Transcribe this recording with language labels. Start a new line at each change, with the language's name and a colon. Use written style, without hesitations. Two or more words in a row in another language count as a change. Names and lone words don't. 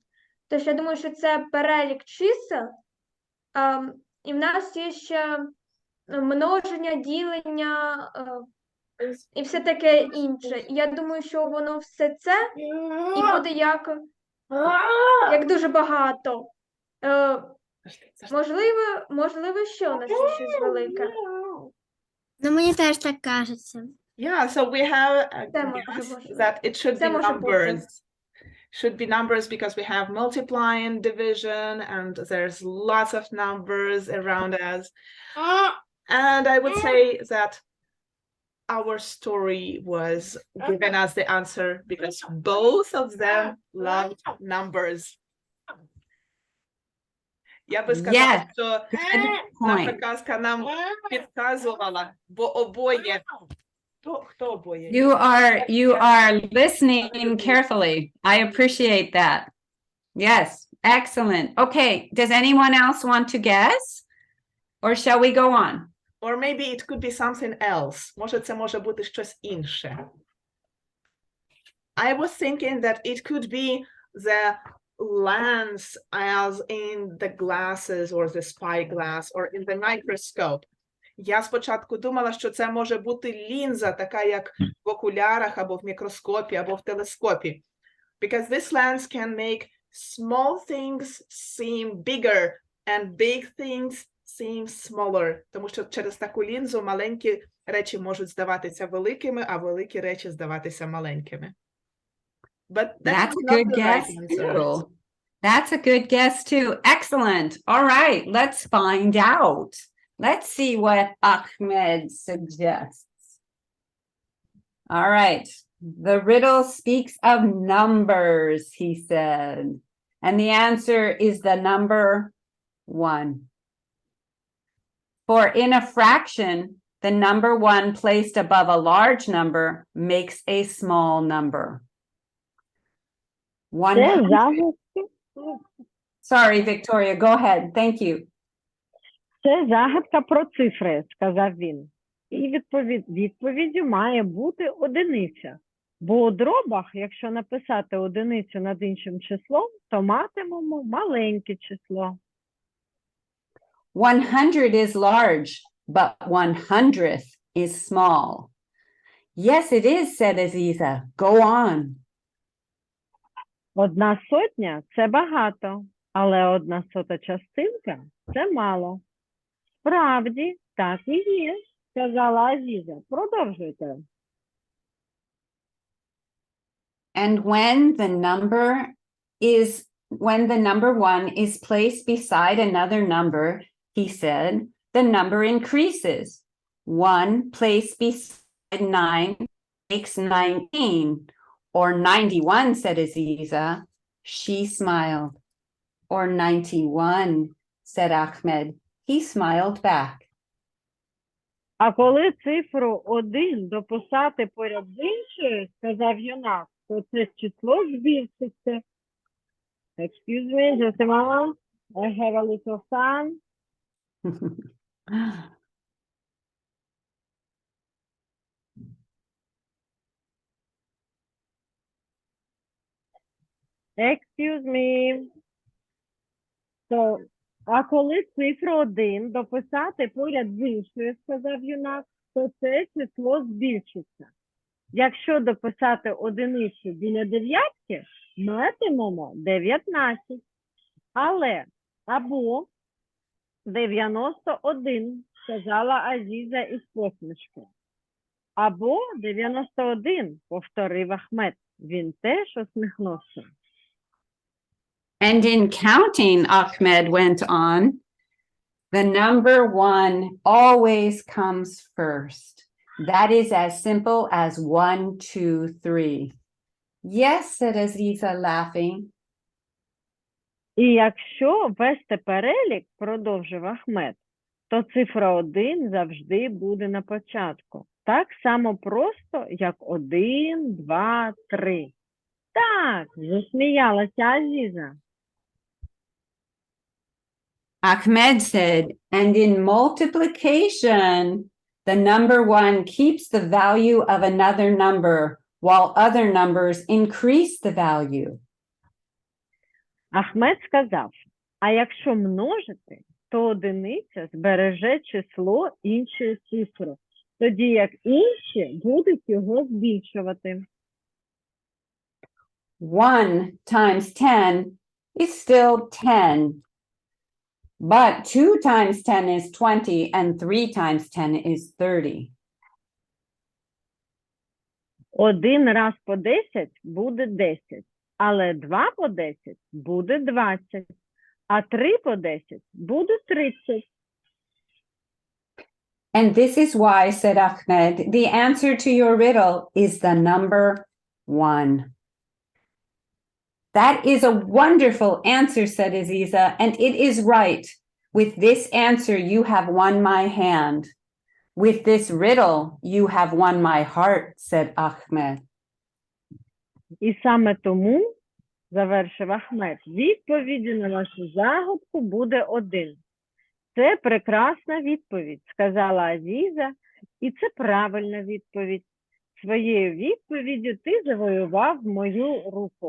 Ukrainian: Тож я думаю, що це перелік чисел. І в нас є ще множення, ділення і все таке інше. І я думаю, що воно все це і буде як дуже багато. Можливо, що у нас є щось велике. Ну, мені теж так кажеться.
English: Yeah, so we have a
Ukrainian: Це може
English: guess
Ukrainian: бути.
English: that it should
Ukrainian: Це
English: be
Ukrainian: може бути.
English: numbers. Should be numbers because we have multiplying, division, and there's lots of numbers around us. And I would say that our story was giving us the answer because both of them loved numbers.
Ukrainian: Я би сказала,
English: Yes,
Ukrainian: що
English: good
Ukrainian: наша
English: point.
Ukrainian: казка нам підказувала, бо обоє. Хто обоє?
English: You are listening carefully. I appreciate that. Yes, excellent. Okay, does anyone else want to guess? Or shall we go on? Or maybe it could be something else.
Ukrainian: Може, це може бути щось інше.
English: I was thinking that it could be the lens as in the glasses or the spyglass or in the microscope.
Ukrainian: Я спочатку думала, що це може бути лінза, така як в окулярах або в мікроскопі, або в телескопі.
English: Because this lens can make small things seem bigger and big things seem smaller.
Ukrainian: Тому що через таку лінзу маленькі речі можуть здаватися великими, а великі речі здаватися маленькими.
English: But That's a not good the right guess answer. too. That's a good guess too. Excellent. All right, let's find out. Let's see what Ahmed suggests. All right. The riddle speaks of numbers, he said. And the answer is the number 1. For in a fraction, the number 1 placed above a large number makes a small number.
Ukrainian: Це 100. загадки.
English: Sorry, Victoria, go ahead. Thank you.
Ukrainian: Це загадка про цифри, сказав він. І відповіддю має бути одиниця. Бо у дробах, якщо написати одиницю над іншим числом, то матимемо маленьке число.
English: 100 is large, but 100th is small. Yes, it is, said Aziza. Go on.
Ukrainian: 100 – це багато, але 1/100 частинка – це мало. Справді, так і є, сказала Азіза. Продовжуйте.
English: And when the number 1 is placed beside another number, he said, the number increases. 1 placed beside 9 makes 19. Or 91, said Aziza. She smiled. Or 91, said Ahmed. He smiled back.
Ukrainian: А коли цифру 1 дописати поряд з іншою, сказав юнак, то це число збільшиться.
English: Excuse me, just a moment. I have a little son. Excuse me. So,
Ukrainian: а коли цифру 1 дописати поряд з іншою, сказав юнак, то це число збільшиться. Якщо дописати одиницю біля дев'ятки, матимемо 19. Але або 91, сказала Азіза із посмішкою. Або 91, повторив Ахмед. Він теж усміхнувся.
English: And in counting, Ahmed went on, the number 1 always comes first. That is as simple as 1, 2, 3. Yes, said Aziza, laughing.
Ukrainian: І якщо вести перелік, продовжив Ахмед, то цифра 1 завжди буде на початку. Так само просто, як 1, 2, 3. Так, засміялася Азіза.
English: Ahmed said, and in multiplication, the number 1 keeps the value of another number, while other numbers increase the value.
Ukrainian: Ахмед сказав, а якщо множити, то одиниця збереже число іншої цифри, тоді як інші будуть його збільшувати.
English: 1 times 10 is still 10. But 2 times 10 is 20, and 3 times 10 is 30.
Ukrainian: 1 раз по 10 буде 10, але 2 по 10 буде 20, а 3 по 10 буде 30.
English: And this is why, said Ahmed, the answer to your riddle is the number 1. That is a wonderful answer, said Aziza, and it is right. With this answer, you have won my hand. With this riddle, you have won my heart, said Ahmed.
Ukrainian: І саме тому, завершив Ахмед, відповіді на вашу загадку буде 1. Це прекрасна відповідь, сказала Азіза, і це правильна відповідь. Своєю відповіддю ти завоював мою руку.